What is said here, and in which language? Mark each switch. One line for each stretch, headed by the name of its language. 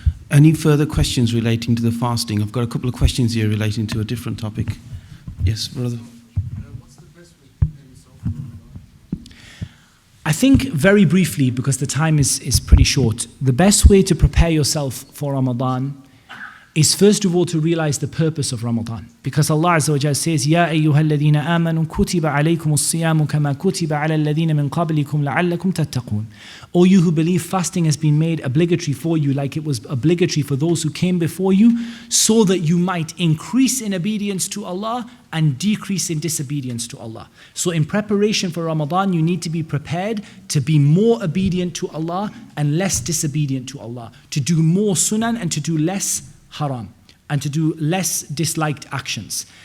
English: Any further questions relating to the fasting? I've got a couple of questions here relating to a different topic. Yes, brother. I think very briefly, because the time is pretty short, the best way to prepare yourself for Ramadan is first of all to realize the purpose of Ramadan. Because Allah Azza wa Jalla says,
Arabic: يَا أَيُّهَا الَّذِينَ آمَنُوا كُتِبَ عَلَيْكُمُ الصِّيَامُ كَمَا كُتِبَ عَلَى الَّذِينَ مِنْ قَبْلِكُمْ لَعَلَّكُمْ تَتَّقُونَ.
English: O you who believe, fasting has been made obligatory for you like it was obligatory for those who came before you, so that you might increase in obedience to Allah and decrease in disobedience to Allah. So in preparation for Ramadan, you need to be prepared to be more obedient to Allah and less disobedient to Allah, to do more sunan and to do less haram, and to do less disliked actions.